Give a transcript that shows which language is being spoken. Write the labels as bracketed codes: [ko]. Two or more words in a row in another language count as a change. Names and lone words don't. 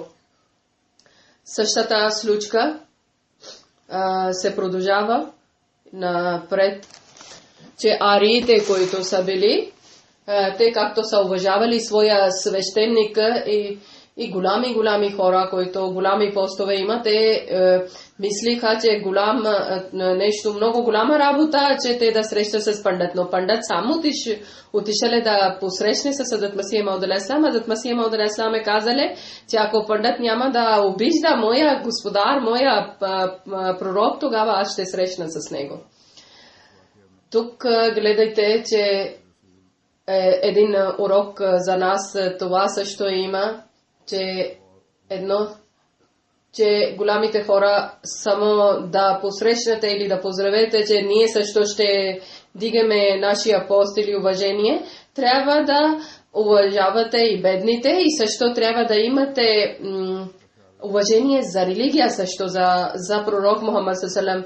[bg] Същата случка се продължава напред, че ариите, които са били, те както са уважавали своя свещеник и голями хора, които голями постове имат, те мислиха, че нещо много голяма работа, че те да срещат с пандит. Но пандит само отишъл да посрещне с Хазрат Масих Мауд [ar] عليه السلام. [bg] Хазрат Масих Мауд [ar] عليه السلام [bg] е казали, че ако пандит няма да обижда моя господар, моя пророк, тогава аз ще срещна с него. Тук гледайте, че един урок за нас това също има, че голямите хора само да посрещнете или да поздравете, че ние също ще дигаме нашия пост или уважение, трябва да уважавате и бедните и също трябва да имате уважение за религия също, за пророк Мухаммад салам.